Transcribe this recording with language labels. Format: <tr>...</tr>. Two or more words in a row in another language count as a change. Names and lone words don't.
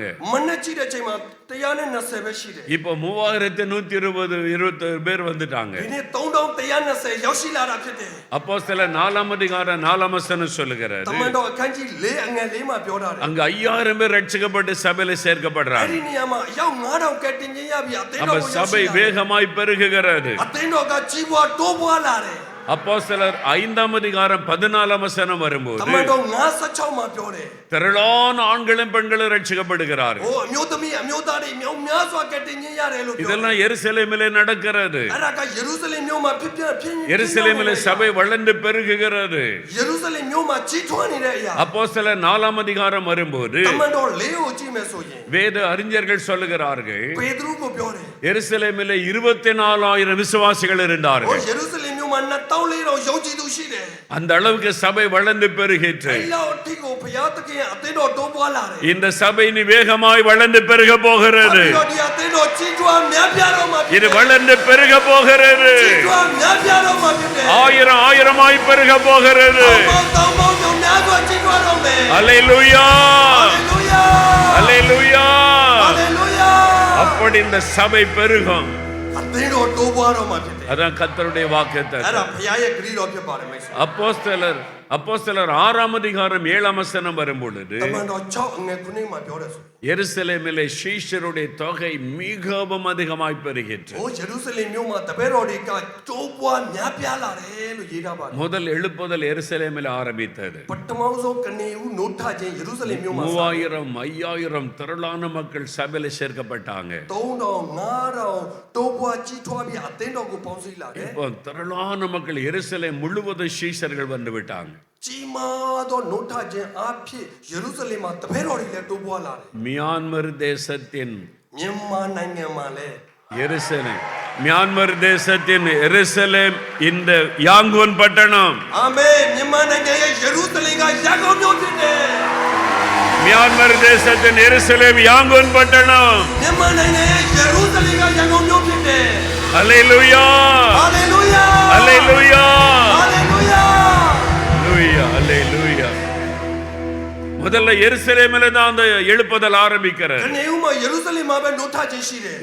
<my>မနေ့ကြည့်တဲ့ချိန်မှာ120ပဲရှိတယ်</my> <ta>இப்போ 3120 பேர் வந்துட்டாங்க.</ta> <my>ဒီနေ့3120ရောက်ရှိလာတာဖြစ်တယ်</my> <ta>அப்போஸ்தலர் 4ஆம் அதிகாரம் 4ஆம் வசனம் சொல்லுகிறாரு.</ta> <my>တမန်တော်အခန်းကြီး4အငယ်4မှာပြောထားတယ်</my> <ta>அங்க 5000 பேர் ரட்சிக்கப்பட்டு சபையில</ta> <my>အဲ့</my> <ta>சேர்க்கப்படுறாங்க.</ta> <my>ဒီနေရာမှာအယောက်9000ကတည်ခြင်းရပြီအသင်း</my> <ta>அப்ப</ta> <my>တော်ကိုရောက်</my> <ta>சபை</ta> <my>ရှိလာတယ်</my> <ta>வேகமாய் பெருகுகிறது.</ta> <my>အသင်းတော်ကကြီးပွားတိုးပွားလာတယ်</my> <ta>அப்போஸ்தலர் 5ஆம் அதிகாரம் 14ஆம் வசனம்</ta> <my>တ</my> <ta>வரும்போது</ta> <my>မန်တော်56မှာပြောတယ်</my> <ta>திரளான ஆண்களும் பெண்களும் ரட்சிக்கப்படுகிறார்கள்.</ta> <my>ဟိုအမျိုးသမီးအမျိုးသားတွေမြောက်များစွာကတည်ခြင်းရတယ်လို့ပြောတယ်</my> <ta>இதெல்லாம் எருசலேமிலே நடக்கிறது.</ta> <my>အဲ့ဒါကယေရုရှလင်မြို့မှာဖြစ်ဖြစ်</my> <ta>எருசலேமிலே சபை வளர்ந்து பெருகுகிறது.</ta> <my>ယေရုရှလင်မြို့မှာကြီးထွားနေတဲ့အရာ</my> <ta>அப்போஸ்தலர் 4ஆம் அதிகாரம் வரும்போது</ta> <my>တမန်တော်4ကိုကြည့်မယ်ဆိုရင်</my> <ta>வேத அறிஞர்கள் சொல்லுகிறார்கள்,</ta> <my>ပေတရုကိုပြောတယ်</my> <ta>எருசலேமிலே 24000 விசுவாசிகள்</ta> <my>ဟို</my> <ta>இருந்தார்கள்.</ta> <my>ယေရုရှလင်မြို့မှာ2400ယုံကြည်သူရှိတယ်</my> <ta>அந்த அளவுக்கு சபை வளர்ந்து பெருகிற்று.</ta> <my>အဲ့လောက်အထိကိုဘုရားသခင်အသင်းတော်တိုးပွားလာတယ်</my> <ta>இந்த சபை இனி வேகமாய் வளர்ந்து பெருக போகிறது.</ta> <my>ဒီအသင်းတော်ကြီးထွားများပြားတော့မှာဖြစ်</my> <ta>இது</ta> <my>တယ်</my> <ta>வளர்ந்து பெருக போகிறது.</ta> <my>ကြီးထွားများပြားတော့မှာဖြစ်တယ်</my> <ta>ஆயிரமாய் பெருக போகிறது.</ta> <my>တောင်းပေါင်းမြောင်များစွာကြီးထွားတော့မယ်</my> <ta>அல்லேலூயா,</ta> <my>ဟာလေလုယာ</my> <ta>அல்லேலூயா.</ta> <my>ဟာလေလုယာ</my> <ta>அப்படி இந்த சபை பெருகும்.</ta> <my>အသင်းတော်တိုးပွားတော့မှာဖြစ်တယ်</my> <ta>அதான் கர்த்தருடைய</ta> <my>အဲ့</my> <ta>வாக்குத்தத்தம்.</ta> <my>ဒါဘုရားရဲ့ဂရုတော်ဖြစ်ပါတယ်မိတ်ဆွေ</my> <ta>அப்போஸ்தலர் 6ஆம் அதிகாரம் 7ஆம் வசனம் வரும்பொழுது</ta> <my>တမန်တော်6အငယ်9မှာပြောတယ်ဆို</my> <ta>எருசலேமிலே சீஷருடைய தொகை மிகவும் அதிகமாய் பெருகிற்று.</ta> <my>ဟိုယေရုရှလင်မြို့မှာတပည့်တော်တွေကတိုးပွားများပြားလာတယ်လို့ရေးထားပါတယ်</my> <ta>முதல் எழுப்புதல் எருசலேமில் ஆரம்பித்தது.</ta> <my>ပထမဆုံးကနေဦးနိုးထခြင်းယေရုရှလင်မြို့မှာ</my> <ta>3000 5000 திரளான மக்கள் சபையில சேர்க்கப்பட்டாங்க.</ta> <my>3000 5000 တိုးပွားကြီးထွားပြီးအသင်းတော်ကိုပေါင်းစည်းလာတယ်</my> <ta>இப்போ திரளான மக்கள் எருசலேம் முழுவதும் சீஷர்கள் வந்து விட்டாங்க.</ta> <my>ကြီးမားသောနိုးထခြင်းအဖြစ်ယေရုရှလင်မှာတပည့်တော်တွေလည်းတိုးပွားလာတယ်</my> <ta>மியான்மர் தேசத்தின்</ta> <my>မြန်မာနိုင်ငံမှာလည်း</my> <ta>எருசலேம், மியான்மர் தேசத்தின் எருசலேம் இந்த யாங்கூன் பட்டணம்,</ta> <my>အာမင်မြန်မာနိုင်ငံရဲ့ယေရုရှလင်ကရန်ကုန်မြို့ဖြစ်တယ်</my> <ta>மியான்மர் தேசத்தின் எருசலேம் யாங்கூன் பட்டணம்.</ta> <my>မြန်မာနိုင်ငံရဲ့ယေရုရှလင်ကရန်ကုန်မြို့ဖြစ်တယ်</my> <ta>அல்லேலூயா,</ta> <my>ဟာလေလုယာ</my> <ta>அல்லேலூயா,</ta> <my>ဟာလေလုယာ</my> <ta>அல்லேலூயா, அல்லேலூயா. முதல்ல எருசலேமில தான் அந்த எழுப்புதல் ஆரம்பிக்கிறது.</ta> <my>ကနေဦးမှာယေရုရှလင်မှာပဲနိုးထခြင်းရှိတယ်</my>